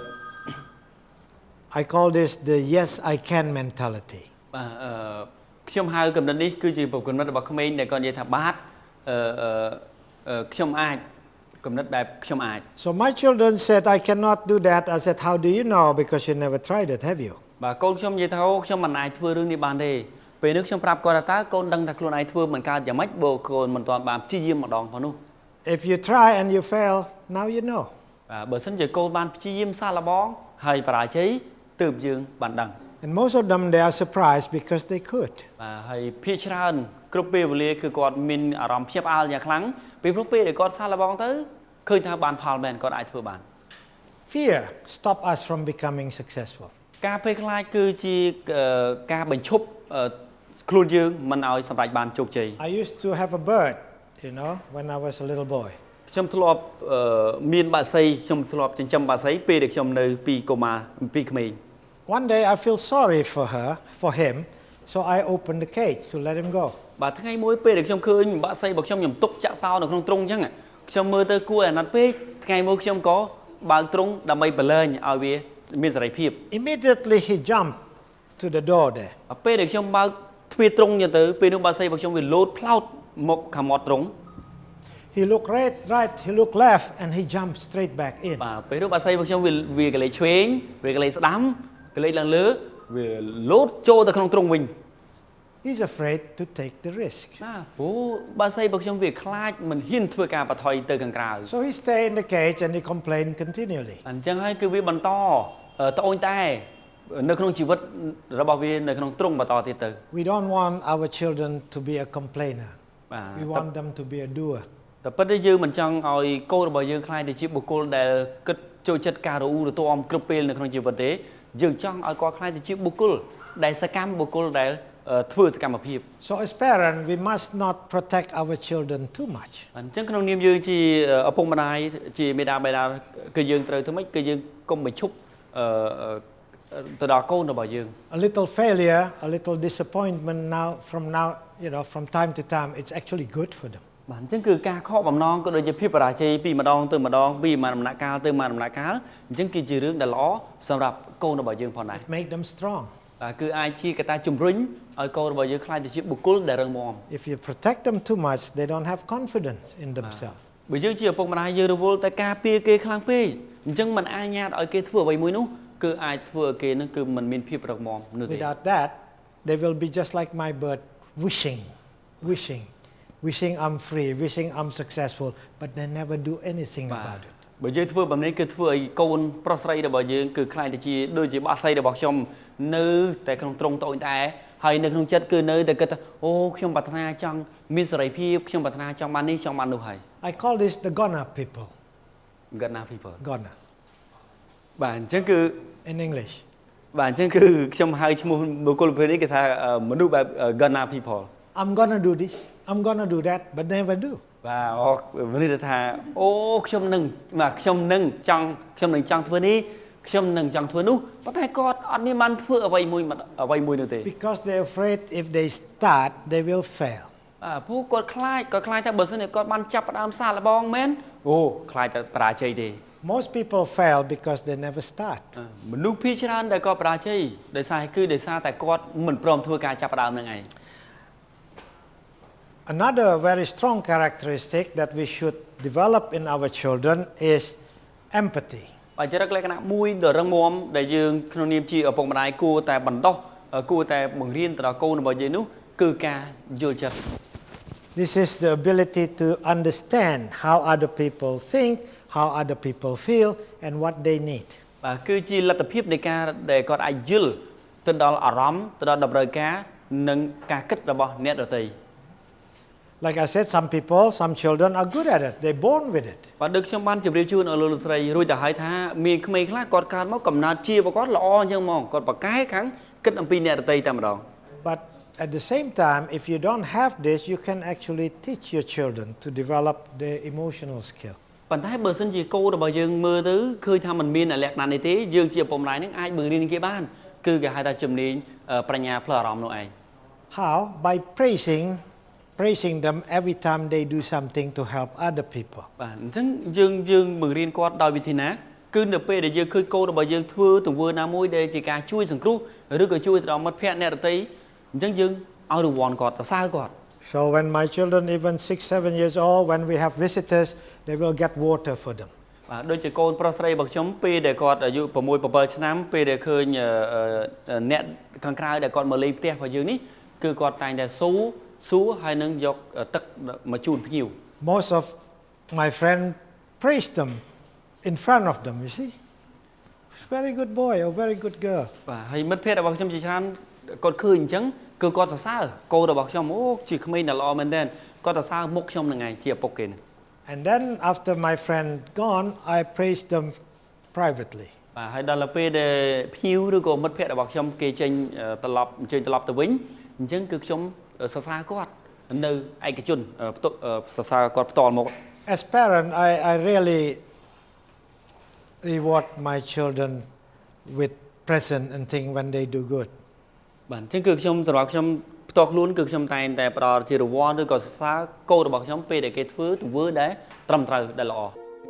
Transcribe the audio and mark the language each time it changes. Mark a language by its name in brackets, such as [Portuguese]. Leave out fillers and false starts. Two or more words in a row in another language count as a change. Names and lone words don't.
[English] I call this the yes I can mentality. [Khmer] បាទខ្ញុំហៅគំនិតនេះគឺជាគំនិតរបស់ក្មេងដែលគាត់និយាយថាបាទខ្ញុំអាចគំនិតបែបខ្ញុំអាច [English] So my children said I cannot do that. I said how do you know because you never tried it, have you? [Khmer] បាទកូនខ្ញុំនិយាយថាខ្ញុំមិនអាចធ្វើរឿងនេះបានទេពេលនេះខ្ញុំប្រាប់គាត់ថាតើកូនដឹងថាខ្លួនឯងធ្វើមិនកើតយ៉ាងម៉េចបើកូនមិនទាន់បានព្យាយាមម្ដងផងនោះ [English] If you try and you fail, now you know. [Khmer] បាទបើសិនជាកូនបានព្យាយាមសាកល្បងហើយបរាជ័យទើបយើងបានដឹង [English] And most of them they are surprised because they could. [Khmer] បាទហើយភាគច្រើនគ្រប់ពេលវេលាគឺគាត់មានអារម្មណ៍ភ្ញាក់ផ្អើលយ៉ាងខ្លាំងពីព្រោះពេលដែលគាត់សាកល្បងទៅឃើញថាបានផលមែនគាត់អាចធ្វើបាន [English] Fear stop us from becoming successful. [Khmer] ការភ័យខ្លាចគឺជាការបញ្ឈប់ខ្លួនយើងមិនឲ្យសម្រេចបានជោគជ័យ [English] I used to have a bird, you know, when I was a little boy. [Khmer] ខ្ញុំធ្លាប់មានបក្សីខ្ញុំធ្លាប់ចិញ្ចឹមបក្សីពេលដែលខ្ញុំនៅពីកុមារពីក្មេង [English] One day I feel sorry for him, so I opened the cage to let him go. [Khmer] បាទថ្ងៃមួយពេលដែលខ្ញុំឃើញបក្សីរបស់ខ្ញុំទុកចាក់សោនៅក្នុងទ្រុងអញ្ចឹងខ្ញុំមើលទៅគួរអាណិតពេកថ្ងៃមួយខ្ញុំក៏បើកទ្រុងដើម្បីបលែងឲ្យវាមានសេរីភាព [English] Immediately he jumped to the door there. [Khmer] ពេលដែលខ្ញុំបើកទ្វារទ្រុងទៅពេលនោះបក្សីរបស់ខ្ញុំវាលោតផ្លោតមកខាងមាត់ទ្រុង [English] He looked right, he looked left, and he jumped straight back in. [Khmer] បាទពេលនោះបក្សីរបស់ខ្ញុំវាកលេចឆ្វេងវាកលេចស្ដាំកលេចឡើងលើវាលោតចូលទៅក្នុងទ្រុងវិញ [English] He He's afraid to take the risk. [Khmer] ណាព្រោះបើស្អីបើខ្ញុំវាខ្លាចមិនហ៊ានធ្វើការបថុយទៅខាងក្រៅ [English] So he stay in the cage and he complain continually. [Khmer] អញ្ចឹងហើយគឺវាបន្តត្អូញតែនៅក្នុងជីវិតរបស់វានៅក្នុងទ្រុងបន្តទៀតទៅ [English] We don't want our children to be a complainer. [Khmer] បាទ [English] We want them to be a doer. [Khmer] តែប៉ុន្តែយើងមិនចង់ឲ្យកូនរបស់យើងខ្លាយទៅជាបុគ្គលដែលគិតចូលចិត្តការរអ៊ូរទាំគ្រប់ពេលនៅក្នុងជីវិតទេយើងចង់ឲ្យគាត់ខ្លាយទៅជាបុគ្គលដែលសកម្មបុគ្គលដែលធ្វើសកម្មភាព [English] So as parents, we must not protect our children too much. [Khmer] អញ្ចឹងក្នុងនាមយើងជាឪពុកម្ដាយជាមេដាបេដាគឺយើងត្រូវធ្វើម៉េចគឺយើងកុំបញ្ឈប់ទៅដល់កូនរបស់យើង [English] A little failure, a little disappointment from time to time, it's actually good for them. [Khmer] បាទអញ្ចឹងគឺការខកបំណងក៏ដូចជាភាពបរាជ័យពីម្ដងទៅម្ដងពីមួយដំណាក់កាលទៅមួយដំណាក់កាលអញ្ចឹងគឺជារឿងដែលល្អសម្រាប់កូនរបស់យើងផងដែរ [English] Make them strong. [Khmer] បាទគឺអាចជាកត្តាជំរុញឲ្យកូនរបស់យើងខ្លាយទៅជាបុគ្គលដែលរឹងមាំ [English] If you protect them too much, they don't have confidence in themselves. [Khmer] បើយើងជាឪពុកម្ដាយយើងរវល់តែការពារគេខ្លាំងពេកអញ្ចឹងមិនអាចញ៉ាតឲ្យគេធ្វើអ្វីមួយនោះគឺអាចធ្វើឲ្យគេនឹងគឺមិនមានភាពរឹងមាំនោះទេ [English] Without that, they will be just like my bird, wishing I'm free, wishing I'm successful, but they never do anything about it. [Khmer] បើយើងធ្វើបែបនេះគឺធ្វើឲ្យកូនប្រុសស្រីរបស់យើងគឺខ្លាយទៅជាដូចជាបក្សីរបស់ខ្ញុំនៅតែក្នុងទ្រុងត្អូញតែហើយនៅក្នុងចិត្តគឺនៅតែគិតថាអូខ្ញុំប្រាថ្នាចង់មានសេរីភាពខ្ញុំប្រាថ្នាចង់បាននេះចង់បាននោះហើយ [English] I call this the Ghana people. Ghana people Ghana. [Khmer] បាទអញ្ចឹងគឺ [English] In English. [Khmer] បាទអញ្ចឹងគឺខ្ញុំហៅឈ្មោះបុគ្គលប្រភេទនេះគេថាមនុស្សបែប [English] Ghana people. I'm gonna do this, I'm gonna do that, but never do. [Khmer] បាទមនុស្សថាអូខ្ញុំនឹងចង់ធ្វើនេះខ្ញុំនឹងចង់ធ្វើនោះប៉ុន្តែគាត់អត់មានបានធ្វើអ្វីមួយនោះទេ [English] Because they're afraid if they start, they will fail. [Khmer] ព្រោះគាត់ខ្លាចថាបើសិនជាគាត់បានចាប់ផ្ដើមសាកល្បងមែនអូខ្លាចតែបរាជ័យទេ [English] Most people fail because they never start. [Khmer] មនុស្សភាគច្រើនដែលគាត់បរាជ័យដោយសារតែគាត់មិនព្រមធ្វើការចាប់ផ្ដើមហ្នឹងឯង [English] Another very strong characteristic that we should develop in our children is empathy. [Khmer] ចរិតលក្ខណៈមួយដ៏រឹងមាំដែលយើងក្នុងនាមជាឪពុកម្ដាយគួរតែបណ្ដុះគួរតែបង្រៀនទៅដល់កូនរបស់យើងនោះគឺការយល់ចិត្ត [English] This is the ability to understand how other people think, how other people feel, and what they need. [Khmer] បាទគឺជាលទ្ធភាពនៃការដែលគាត់អាចយល់ទៅដល់អារម្មណ៍ទៅដល់តម្រូវការនិងការគិតរបស់អ្នកដទៃ [English] Like I said, some children are good at it. They're born with it. [Khmer] បាទដូចខ្ញុំបានជម្រាបជូនឲ្យលោកស្រីរួចទៅហើយថាមានក្មេងខ្លះគាត់កើតមកកំណើតជារបស់គាត់ល្អអញ្ចឹងហ្មងគាត់ប្រកែកខាងគិតអំពីអ្នកដទៃតែម្ដង [English] But at the same time, if you don't have this, you can actually teach your children to develop their emotional skill. [Khmer] ប៉ុន្តែបើសិនជាកូនរបស់យើងមើលទៅឃើញថាมันមានលក្ខណៈនេះទេយើងជាឪពុកម្ដាយនឹងអាចបង្រៀនគេបានគឺគេហៅថាជំនាញប្រាជ្ញាផ្លូវអារម្មណ៍នោះឯង [English] How? By praising them every time they do something to help other people. [Khmer] បាទអញ្ចឹងយើងបង្រៀនគាត់ដោយវិធីណាគឺនៅពេលដែលយើងឃើញកូនរបស់យើងធ្វើទង្វើណាមួយដែលជាការជួយសង្គ្រោះឬក៏ជួយទៅដល់មិត្តភ័ក្តិអ្នកដទៃអញ្ចឹងយើងឲ្យរង្វាន់គាត់សរសើរគាត់ [English] So when my children even 6-7 years old, when we have visitors, they will get water for them. [Khmer] បាទដូចជាកូនប្រុសស្រីរបស់ខ្ញុំពេលដែលគាត់អាយុ6 7ឆ្នាំពេលដែលឃើញអ្នកខាងក្រៅដែលគាត់មកលេងផ្ទះរបស់យើងនេះគឺគាត់តែងតែសួរហើយនឹងយកទឹកមកជូនភ្ញៀវ [English] Most of my friends praise them in front of them, you see. Very good boy or very good girl. [Khmer] បាទហើយមិត្តភ័ក្តិរបស់ខ្ញុំជាច្រើនគាត់ឃើញអញ្ចឹងគឺគាត់សរសើរកូនរបស់ខ្ញុំអូជាក្មេងដែលល្អមែនទែនគាត់សរសើរមុខខ្ញុំនឹងឯងជាឪពុកគេ [English] And then after my friend gone, I praise them privately. [Khmer] បាទហើយដល់ពេលដែលភ្ញៀវឬក៏មិត្តភ័ក្តិរបស់ខ្ញុំគេចេញត្រឡប់ទៅវិញអញ្ចឹងគឺខ្ញុំសរសើរគាត់នៅឯកជនសរសើរគាត់ផ្ទាល់មក [English] As parent, I really reward my children with present and thing when they do good. [Khmer] បាទអញ្ចឹងគឺខ្ញុំសម្រាប់ខ្ញុំផ្ទាល់ខ្លួនគឺខ្ញុំតែងតែផ្ដល់ជារង្វាន់ឬក៏សរសើរកូនរបស់ខ្ញុំពេលដែលគេធ្វើទង្វើដែលត្រឹមត្រូវដែលល្អ